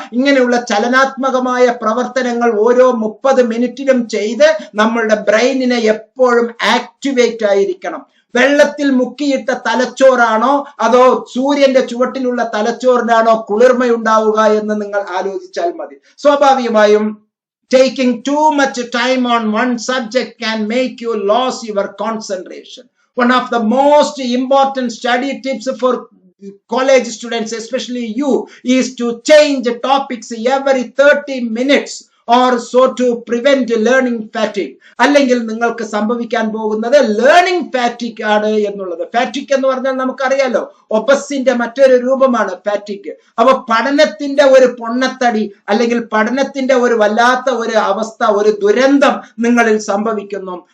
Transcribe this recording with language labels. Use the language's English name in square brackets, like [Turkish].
[Malayalam] ഇങ്ങനെയുള്ള ചലനാത്മകമായ പ്രവർത്തനങ്ങൾ ഓരോ 30 മിനിറ്റിലും ചെയ്ത് നമ്മളുടെ ബ്രെയിനിനെ എപ്പോഴും ആക്ടിവേറ്റ് ആയിരിക്കണം. വെള്ളത്തിൽ മുക്കിയിട്ട തലച്ചോറാണോ അതോ സൂര്യന്റെ ചുവട്ടിലുള്ള തലച്ചോറിനാണോ കുളിർമയുണ്ടാവുക എന്ന് നിങ്ങൾ ആലോചിച്ചാൽ മതി. സ്വാഭാവികമായും [English] taking too much time on one subject can make you lose your concentration. One of the most important study tips for college students, especially you, is to change topics every 30 minutes or so to prevent learning fatigue. [Malayalam] അല്ലെങ്കിൽ നിങ്ങൾക്ക് സംഭവിക്കാൻ പോകുന്നത് learning ഫാറ്റിക് ആണ് എന്നുള്ളത്. ഫാറ്റിക് എന്ന് പറഞ്ഞാൽ നമുക്കറിയാലോ, ഒബസിന്റെ മറ്റൊരു രൂപമാണ് ഫാറ്റിക്. അപ്പൊ പഠനത്തിന്റെ ഒരു പൊണ്ണത്തടി അല്ലെങ്കിൽ പഠനത്തിന്റെ ഒരു വല്ലാത്ത ഒരു അവസ്ഥ, ഒരു ദുരന്തം നിങ്ങളിൽ സംഭവിക്കുന്നു.